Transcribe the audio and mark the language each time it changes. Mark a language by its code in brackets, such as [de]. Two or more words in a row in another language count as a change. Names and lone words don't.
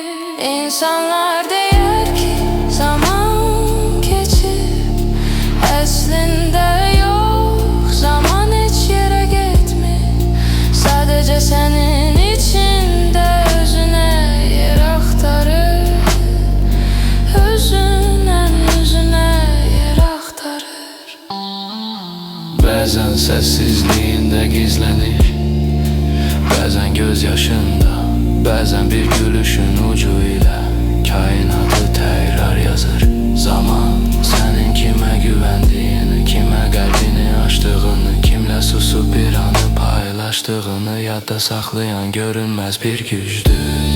[tr] İnsanlar der ki zaman geçir, aslında yok, zaman hiç yere gitmir. Sadece senin içinde özüne yer aktarır, özünden özüne yer aktarır. [az] Bəzən səssizliyində gizlənir, bəzən gözyaşında, bəzən bir gülüşün ucu ilə kainatı təkrar yazır. Zaman sənin kimə güvəndiyini, kimə qəlbini açdığını, kimlə susub bir anı paylaşdığını yadda saxlayan görünməz bir gücdür.